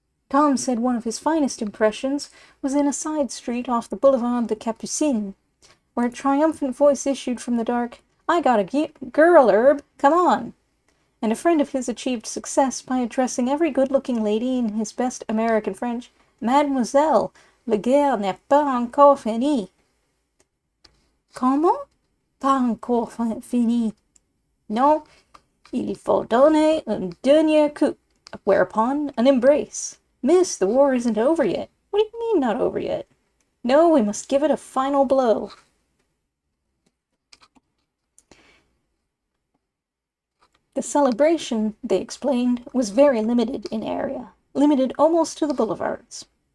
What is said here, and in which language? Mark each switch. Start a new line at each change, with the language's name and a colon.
English: Tom said one of his finest impressions was in a side street off the Boulevard de Capucines, where a triumphant voice issued from the dark, "I got a girl, Herb, come on!" And a friend of his achieved success by addressing every good-looking lady in his best American French,
French: "Mademoiselle, la guerre n'est pas encore finie." "Comment? Pas encore finie? Non, il faut donner un dernier coup."
English: Whereupon, an embrace. "Miss, the war isn't over yet." "What do you mean, not over yet?" "No, we must give it a final blow." The celebration, they explained, was very limited in area, limited almost to the boulevards.